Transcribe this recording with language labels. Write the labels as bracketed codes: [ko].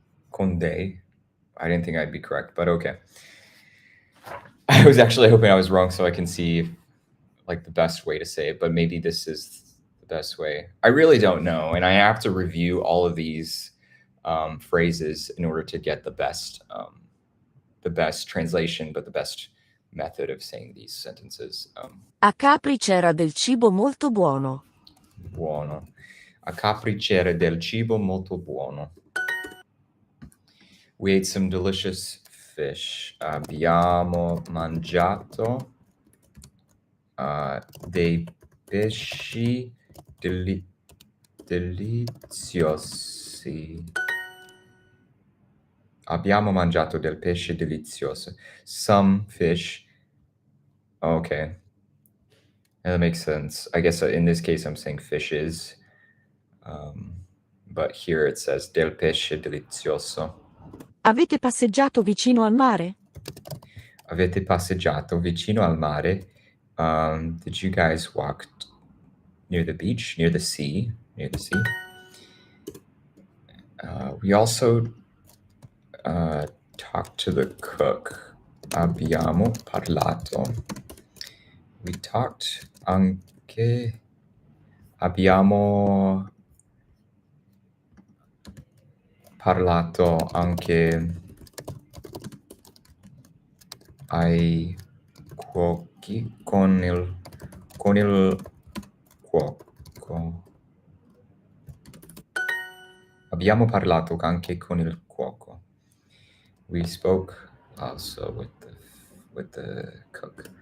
[it] Con dei. [en] I didn't think I'd be correct, but okay. I was actually hoping I was wrong so I can see like the best way to say it, but maybe this is the best way. I really don't know, and I have to review all of these phrases in order to get the best translation, but the best method of saying these sentences. [it] A Capri c'era del cibo molto buono. Buono. A Capri c'era del cibo molto buono. [en] We ate some delicious fish. [it] Abbiamo mangiato dei pesci deliziosi. Abbiamo mangiato del pesce delizioso. [en] Some fish. Okay. Yeah, that makes sense. I guess in this case, I'm saying fishes. But here it says [it] del pesce delizioso. Avete passeggiato vicino al mare? Avete passeggiato vicino al mare? [en] Did you guys walk near the beach, near the sea? Near the sea. We also talked to the cook. [it] Abbiamo parlato. [en] We talked [it] anche. Abbiamo parlato anche ai cuochi con il cuoco. Abbiamo parlato anche con il cuoco. [en] We spoke also with the cook.